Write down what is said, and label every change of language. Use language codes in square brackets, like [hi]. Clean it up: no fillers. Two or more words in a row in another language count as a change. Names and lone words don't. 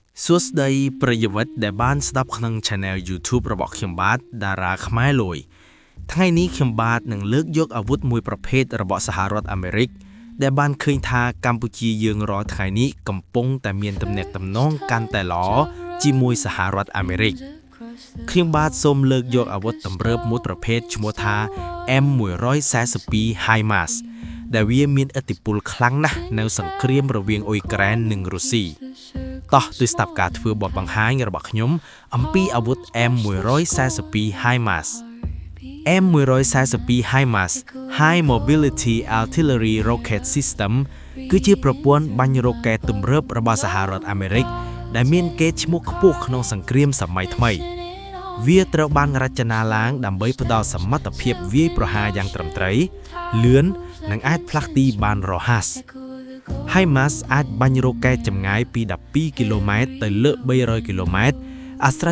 [km] សួស្តីប្រិយមិត្តដែលបានស្ដាប់ក្នុង Channel YouTube របស់ខ្ញុំបាទតារាខ្មែរលយថ្ងៃនេះខ្ញុំបាទនឹងលើកយកអាវុធមួយប្រភេទរបស់សហរដ្ឋអាមេរិកដែលបានឃើញថាកម្ពុជាយើងរាល់ថ្ងៃនេះកំពុងតែមានទំនាក់ទំនងកាន់តែល្អជាមួយសហរដ្ឋអាមេរិកខ្ញុំបាទសូមលើកយកអាវុធទំរើបមួយប្រភេទឈ្មោះថា M142 HIMARS ដែលវាមានឥទ្ធិពលខ្លាំងណាស់នៅសង្គ្រាមរវាងអ៊ុយក្រែននិងរុស្ស៊ីតោះដោយស្ដាប់ការធ្វើបទបង្ហាញរបស់ខ្ញុំអំពីអាវុធ M142 HIMARS M142 HIMARS High Mobility Artillery Rocket System គឺជាប្រព័ន្ធបាញ់រ៉ុកែតទំរើប របស់សហរដ្ឋអាមេរិកដែលមានកេរ្តិ៍ឈ្មោះខ្ពស់ក្នុងសង្គ្រាមសម័យថ្មីវាត្រូវបានរចនាឡើងដើម្បីផ្ដល់សមត្ថភាពវាយប្រហារយ៉ាងត្រឹមត្រូវលឿន និងអាចផ្លាស់ទីបានរហ័សHIMARS អាចបាញ់រ៉ុកែតចម្ងាយពី12គីឡូម៉ែត្រទៅលើ300គីឡូម៉ែត្រអាស្រ័